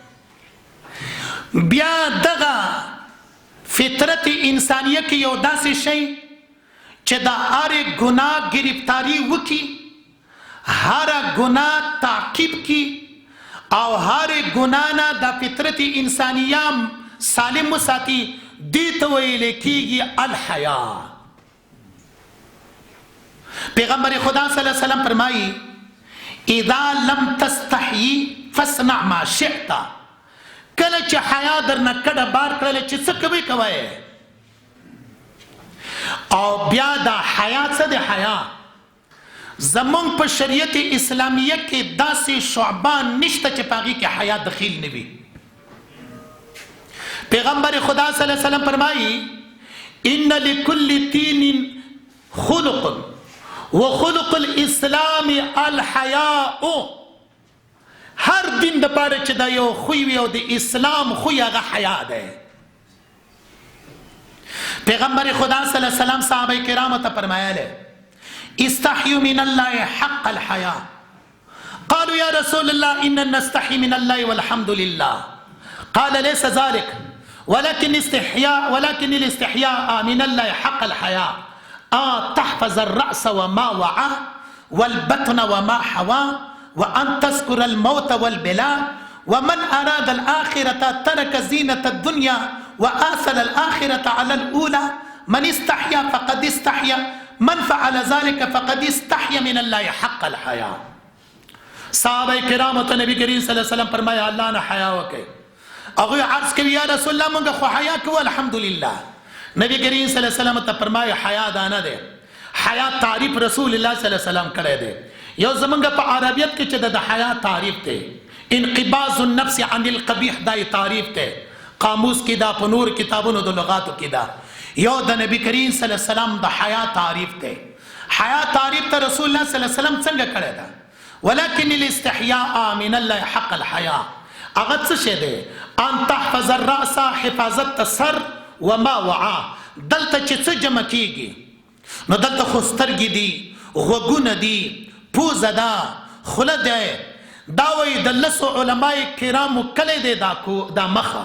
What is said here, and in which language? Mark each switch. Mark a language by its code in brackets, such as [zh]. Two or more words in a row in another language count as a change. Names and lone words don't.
[ps] بیا دغه فطرت انسانیه کې یو داسې شی چې د هرې ګناه گرفتاری وکړي، هره ګناه تعقیب کړي او هرې ګناه نه د فطرت انسانیه سالم وساتي. دې ته ویل کېږي الحیا. پیغمبر خدا [ar] صلی الله علیه وسلم [ps] فرمایي [ar] اذا لم تستحیی فاصنع ما شئت. [ps] کله چې حیا درنه کډه بار کړله چې څه کوي کوئ. او بیا دا حیا څه دی؟ حیا زمونږ په شریعت اسلامیه کې داسې شعبه نشته چې په هغې کې حیا دخیل نه وي. پیغمبر خدا [ar] صلی الله علیه وسلم [ps] فرمایي [ar] ان لكل دین خلق وخلق الاسلام الحیاء. [ps] هر دین د پاره چې دا یو خوی وي او د اسلام خوی هغه حیا ده. پیغمبر خدا [ar] صلی الله علیه وسلم [ps] صحابه کرامو ته فرمایله [ar] استحیوا من الله حق الحیا. قالوا یا رسول الله ان نستحی من الله والحمد لله. قال ليس ذلك ولكن الاستحياء من الله حق الحياء تحفظ الرأس وما وعى والبطن وما حوى وأن تذكر الموت والبلاء ومن أراد الآخرة ترك زينة الدنيا وآثر الآخرة على الأولى من استحيا فقد استحيا من فعل ذلك فقد استحيا من الله حق الحياء. [ps] صحابه کرامو ته نبی کریم [ar] صلی الله علیه وسلم [ps] فرمایا الله نه حیا وکړئ. هغوی عرض کوي [ar] یا رسول الله [ps] موږ خو حیا کوو الحمدلله. نبی کریم [ar] صلی الله علیه وسلم [ps] ته فرمایا حیا دا نه دی. حیا تعریف رسول الله [ar] صلی الله علیه وسلم [ps] کړی دی. یو زمونږ په عربیت کې چې د حیا تعریف دی [ar] انقباض النفس عن القبیح [ps] دا تعریف دی. قاموس کې دا په نور کتابونو د لغاتو کې دا یو د نبی کریم [ar] صلی الله علیه وسلم [ps] د حیا تعریف دی. حیا تعریف ته رسول الله [ar] صلی الله علیه وسلم [ps] څنګه کړی دا؟ [ar] ولكن الاستحياء من الله حق الحياء. [ps] هغه څه شی دی؟ [ar] ان تحفظ الراس [ps] حفاظت سر [ar] وما وعى. [ps] دلته چې څه جمع کیږي نو دلته خو سترګې دي، غوږونه دي، پوزه ده، خوله ده. دا وایي د لسو علماء کرامو کلی دی دا مخه.